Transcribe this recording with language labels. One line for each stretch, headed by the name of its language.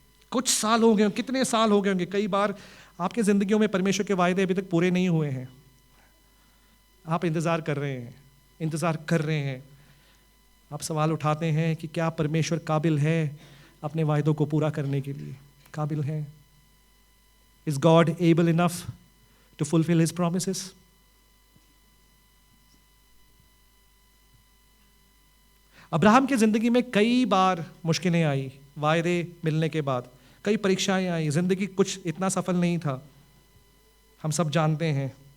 Hindi: कुछ साल हो गए, कितने साल हो गए होंगे, कई बार आपके जिंदगियों में परमेश्वर के वायदे अभी तक पूरे नहीं हुए हैं। आप इंतजार कर रहे हैं, आप सवाल उठाते हैं कि क्या परमेश्वर काबिल है अपने वायदों को पूरा करने के लिए? काबिल है।
English: Is God able enough to fulfill His promises?
Hindi: Abraham की जिंदगी में कई बार मुश्किलें आई, वायदे मिलने के बाद कई परीक्षाएं आई, जिंदगी कुछ इतना सफल नहीं था, हम सब जानते हैं।